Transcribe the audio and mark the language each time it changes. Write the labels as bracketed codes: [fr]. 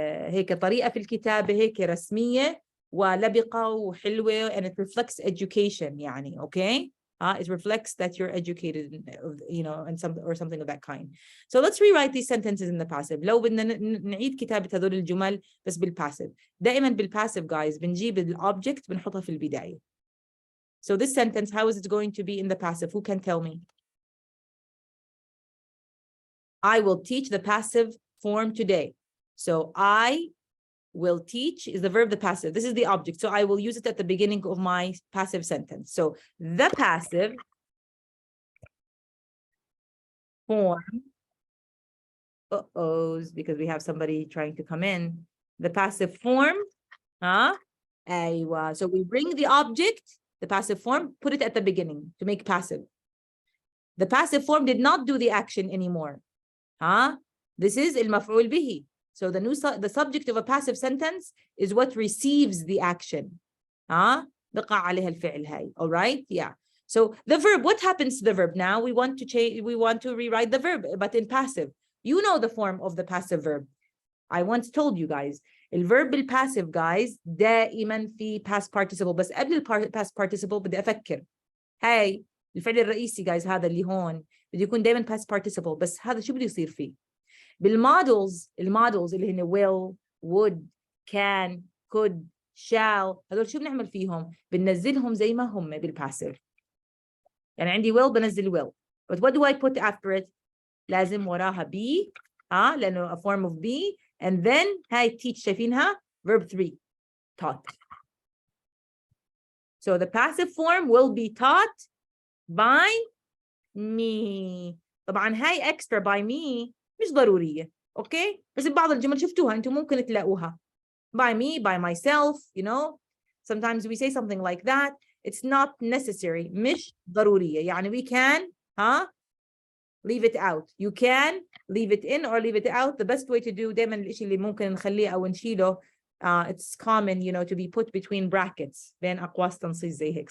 [ar] هيك طريقه في الكتابه هيك رسميه ولبقه وحلوه [en] and it reflects education [ar] يعني. [en] Okay. It reflects that you're educated, and something of that kind. So let's rewrite these sentences in the passive. [ar] لو بدنا نعيد كتابة هذول الجمل بس بالpassive. دائما بالpassive, guys, بنجيب الobject بنحطها في البداية. [en] So this sentence, how is it going to be in the passive? Who can tell me? I will teach the passive form today. So I will teach is the verb, the passive. This is the object. So I will use it at the beginning of my passive sentence. So the passive form, because we have somebody trying to come in. The passive form, so we bring the object, the passive form, put it at the beginning to make passive. The passive form did not do the action anymore. This is المفعول به. So the subject of a passive sentence is what receives the action. [ar] بقى عليها الفعل هاي. [en] All right? Yeah. So the verb, what happens to the verb now? We want to rewrite the verb, but in passive. You know the form of the passive verb. I once told you guys, [ar] الverb بالpassive, [en] guys, [ar] دائما في [en] past participle. [ar] بس قبل past participle بدي أفكر. هاي الفعل الرئيسي, guys, هذا اللي هون بده يكون دائما past participle. بس هذا شو بده يصير فيه؟ بالمودلز اللي هن will, would, can, could, shall، هذول شو بنعمل فيهم؟ بننزلهم زي ما هم بالباسيف. يعني عندي will بنزل will. [en] But what do I put after it? [ar] لازم وراها [en] be، [ar] لأنه [en] a form of be، and then [ar] هاي [en] teach [ar] شايفينها [en] verb 3 taught. So the passive form will be taught by me. [ar] طبعا هاي extra by me مش ضرورية. اوكي بس بعض الجمل شفتوها انتم ممكن تلاقوها [en] by me, by myself, sometimes we say something like that. It's not necessary. [ar] مش ضرورية. [en] يعني we can leave it out. You can leave it in or leave it out. The best way to do [ar] دايما الاشي اللي ممكن نخليه او نشيله [en] it's common to be put between brackets [ar] بين اقواس تنصيص زي هيك.